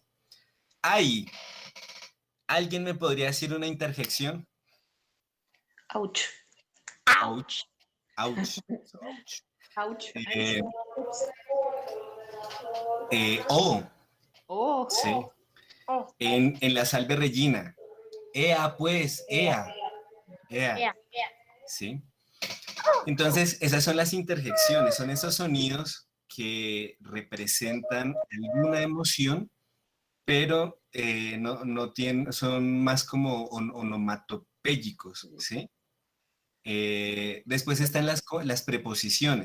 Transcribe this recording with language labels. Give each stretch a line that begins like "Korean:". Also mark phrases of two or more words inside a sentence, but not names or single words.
Spanish: Ahí, ¿alguien me podría decir una interjección? Ouch. Ouch, ouch, ouch. Ouch. Eh, o, Oh, sí. Oh, En la salve Regina. Ea, pues, ea, ea. yeah. ¿Sí? Entonces, esas son las interjecciones, son esos sonidos que representan alguna emoción, pero no tienen, son más como onomatopéyicos, ¿sí? Después están las preposiciones.